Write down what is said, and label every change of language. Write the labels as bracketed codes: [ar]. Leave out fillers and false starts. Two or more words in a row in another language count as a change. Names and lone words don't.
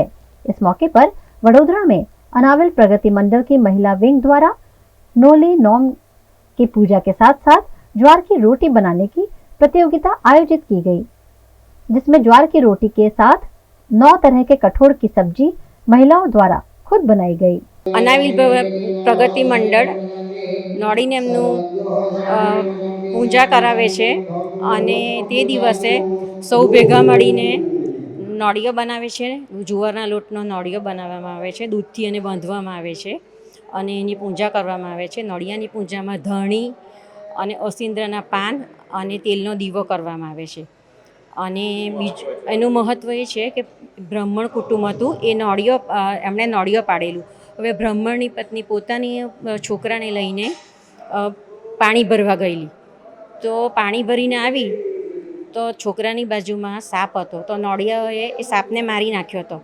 [hi] इस मौके पर वडोदरा में अनाविल प्रगति मंडल की महिला विंग द्वारा नोली नोम की पूजा के साथ साथ ज्वार की रोटी बनाने की प्रतियोगिता आयोजित की गई, जिसमें ज्वार की रोटी के साथ 9 तरह के कठोर की सब्जी महिलाओं द्वारा खुद बनाई गई। [gu] અનાવિલ પ્રગતિ મંડળ નોડીને એમનુ પૂજા કરાવે છે અને તે દિવસે સૌ ભેગા મળીને નોડિયો બનાવે છે। જુવારના લોટનો નોડિયો બનાવવામાં આવે છે, દૂધથી એને બાંધવામાં આવે છે અને એની પૂજા કરવામાં આવે છે। નોડિયાની પૂજામાં ધણી અને ઓસિંદ્રના પાન અને તેલનો દીવો કરવામાં આવે છે। અને એનું મહત્ત્વ એ છે કે બ્રાહ્મણ કુટુંબ હતું, એ નોળિયો એમણે નોળિયો પાડેલું. હવે બ્રાહ્મણની પત્ની પોતાની છોકરાને લઈને પાણી ભરવા ગયેલી, તો પાણી ભરીને આવી તો છોકરાની બાજુમાં સાપ હતો, તો નોળિયાએ એ સાપને મારી નાખ્યો હતો.